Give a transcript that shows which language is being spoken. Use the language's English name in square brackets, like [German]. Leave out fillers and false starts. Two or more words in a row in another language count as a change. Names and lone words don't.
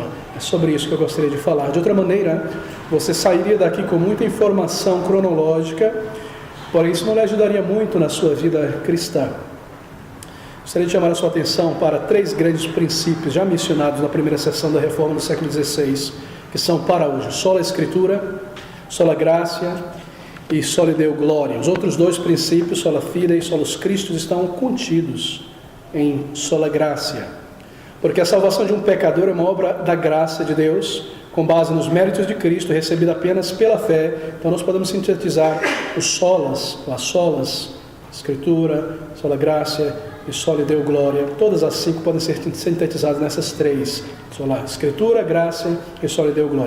[Portuguese] É sobre isso que eu gostaria de falar. De outra maneira, você sairia daqui com muita informação cronológica, porém isso não lhe ajudaria muito na sua vida cristã. Gostaria de chamar a sua atenção para 3 grandes princípios já mencionados na primeira sessão da reforma do século XVI, que são para hoje: [Latin] sola Escritura, sola Gratia e sola Deo Gloria. [Portuguese] Os outros 2 princípios, [Latin] sola Fide e solus Christus, [Portuguese] estão contidos em [Latin] sola Gratia, [Portuguese] porque a salvação de um pecador é uma obra da graça de Deus, com base nos méritos de Cristo, recebida apenas pela fé. Então nós podemos sintetizar os solas, as solas, Escritura, [Latin] sola Gratia e sola Deo Gloria. [Portuguese] Todas as 5 podem ser sintetizadas nessas 3, [Latin] sola Escritura, Gracia e sola Deo Gloria.